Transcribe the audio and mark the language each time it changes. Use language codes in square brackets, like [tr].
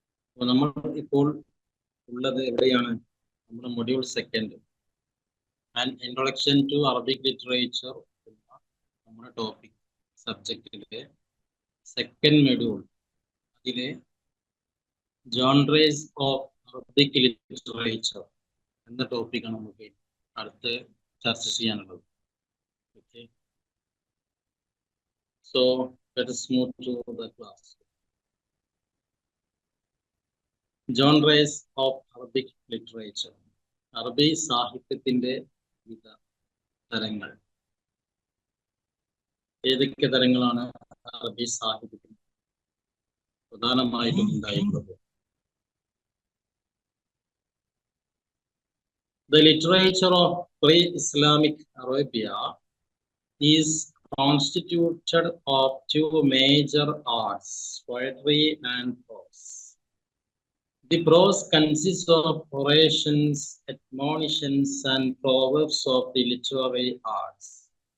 [ml] അപ്പോൾ നമ്മൾ ഇപ്പോൾ ഉള്ളത് എവിടെയാണ്? നമ്മുടെ [en] module second and introduction to Arabic literature [ml] എന്ന നമ്മുടെ ടോപ്പിക് സബ്ജക്റ്റിലെ സെക്കൻഡ് മൊഡ്യൂൾ, അതിലെ [en] genres of Arabic literature [ml] എന്ന ടോപ്പിക്കാണ് നമുക്ക് അടുത്ത് ചർച്ച ചെയ്യാനുള്ളത്. [en] Okay, so let us move to the class. Genres of Arabic literature, [ml] അറബി സാഹിത്യത്തിന്റെ വിവിധ തരങ്ങൾ. ഏതൊക്കെ തരങ്ങളാണ് അറബി സാഹിത്യത്തിൽ പ്രധാനമായിട്ടും ഉണ്ടായിട്ടുള്ളത്? [en] The literature of pre-Islamic Arabia is constituted of two major arts, poetry and prose. The prose consists of orations, admonitions, and proverbs of the literary arts.